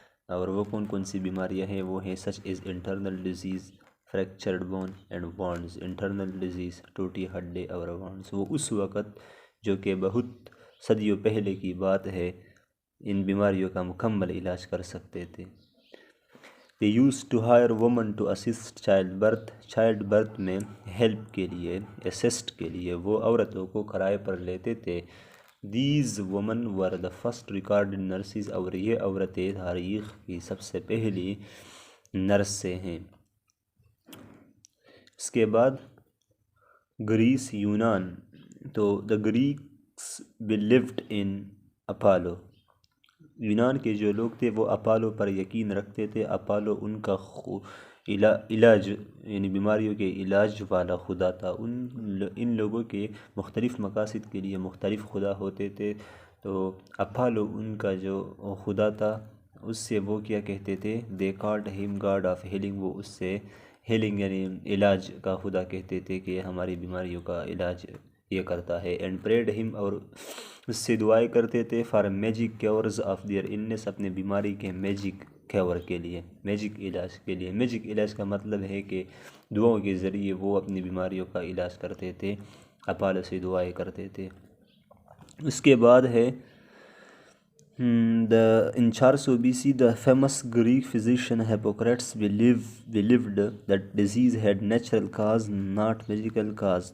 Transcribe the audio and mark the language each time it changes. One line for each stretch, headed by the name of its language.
Urdu: اور وہ کون کون سی بیماریاں ہیں، وہ ہیں
English: Such as internal disease, fractured bone and wounds.
Urdu: Internal disease, ٹوٹی ہڈی اور وانڈز. وہ اس وقت جو کہ بہت صدیوں پہلے کی بات ہے، ان بیماریوں کا مکمل علاج کر سکتے تھے.
English: They used to hire women to assist childbirth.
Urdu: Child birth میں ہیلپ کے لیے، اسسٹ کے لیے وہ عورتوں کو کرائے پر لیتے تھے.
English: These women were the first recorded nurses.
Urdu: اور یہ عورتیں تاریخ کی سب سے پہلی نرسیں ہیں. اس کے بعد گریس، یونان. تو
English: the Greeks believed in Apollo.
Urdu: یونان کے جو لوگ تھے وہ اپالو پر یقین رکھتے تھے. اپالو ان کا علاج، یعنی بیماریوں کے علاج والا خدا تھا. ان لوگوں کے مختلف مقاصد کے لیے مختلف خدا ہوتے تھے. تو اپالو ان کا جو خدا تھا، اس سے وہ کیا کہتے تھے،
English: They called him god of healing.
Urdu: وہ اس سے ہیلنگ یعنی علاج کا خدا کہتے تھے کہ ہماری بیماریوں کا علاج یہ کرتا ہے.
English: and prayed him,
Urdu: اور اس سے دعائیں کرتے تھے
English: For magic cures of their illness.
Urdu: اپنے بیماری کے میجک کیور کے لیے، میجک علاج کے لیے. میجک علاج کا مطلب ہے کہ دعاؤں کے ذریعے وہ اپنی بیماریوں کا علاج کرتے تھے، اپالو سے دعائیں کرتے تھے. اس کے بعد ہے
English: in 400 BC the famous Greek physician Hippocrates believed that disease had natural cause, not magical cause.